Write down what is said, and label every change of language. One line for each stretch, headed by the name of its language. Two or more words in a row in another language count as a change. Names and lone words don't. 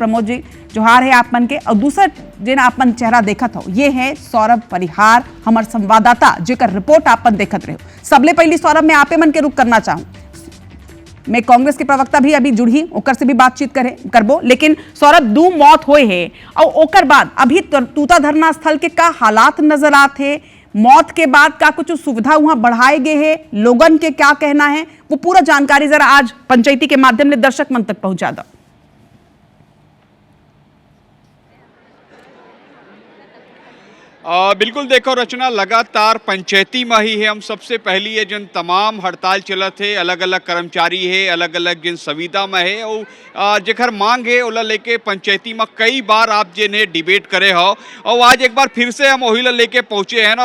Chhattisgarhi: प्रमोद जी जोहार है आप मन के। और दूसरा जिन आप मन चेहरा देखत हो ये है सौरभ परिहार, हमार संवाददाता जेकर रिपोर्ट आप मन देखत रहे हो। सबले पहली सौरभ में आपे मन के रुख करना चाहूं, मैं कांग्रेस के प्रवक्ता भी अभी जुड़ी ओकर से भी बातचीत करबो, लेकिन सौरभ 2 मौत होए है और ओकर बाद अभी तूता धरना स्थल के का हालात नजर आते, मौत के बाद का कुछ सुविधा वहां बढ़ाए गए हैं, लोगन के क्या कहना है, वो पूरा जानकारी जरा आज पंचायती के माध्यम से दर्शक मन तक पहुंचा दो। बिल्कुल देखो रचना, लगातार पंचायती में ही है हम सबसे पहली है जिन तमाम हड़ताल चलत है, अलग अलग कर्मचारी है, अलग अलग जिन सुविधा में है और जेकर मांग है ओला लेके पंचायती में कई बार आप जिन्हें डिबेट करे हो और आज एक बार फिर से हम वही लेके पहुंचे हैं।